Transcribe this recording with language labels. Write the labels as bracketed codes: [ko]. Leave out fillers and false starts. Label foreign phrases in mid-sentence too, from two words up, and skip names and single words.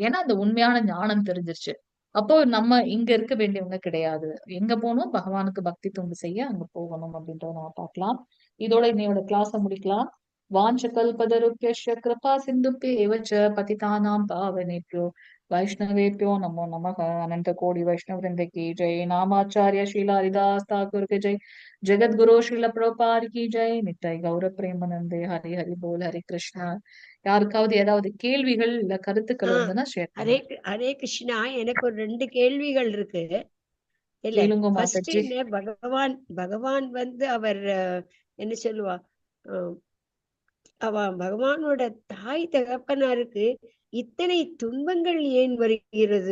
[ta] ஏன்னா அந்த உண்மையான ஞானம் தெரிஞ்சிருச்சு. அப்போ நம்ம இங்க இருக்க வேண்டியவங்க கிடையாது. எங்க போகணும்? பகவானுக்கு பக்தி தொண்டு செய்ய அங்க போகணும் அப்படின்றத நம்ம பார்க்கலாம். இதோட இன்னையோட கிளாஸ முடிக்கலாம். [sa] वाञ्छा कल्पतरुभ्यस्य कृपा सिन्धुभ्येव च पतितानाम् पावनेभ्यो वैष्णवेभ्यो नमो नमः। [hi] अनंत कोटि वैष्णव वृंद की जय। नामाचार्य श्रील हरिदास ठाकुर की जय। जगत गुरु श्रील प्रभुपाद की जय। नित्य गौर प्रेमानंदे हरि हरि बोल हरे कृष्णा। [ta] யாருக்காவது ஏதாவது கேள்விகள் இல்ல கருத்துக்கள் இருந்ததுன்னா ஷேர் ஹரே பண்ணுங்க. ஹரே கிருஷ்ணா. எனக்கு ஒரு 2 கேள்விகள் இருக்கு. இல்ல, கேளுங்க ஃபர்ஸ்ட் மாதாஜி. என்ன, பகவான் வந்து அவர் என்ன சொல்லுவா, பகவானோட தாய் தகப்பனாருக்கு இத்தனை துன்பங்கள் ஏன் வருகிறது?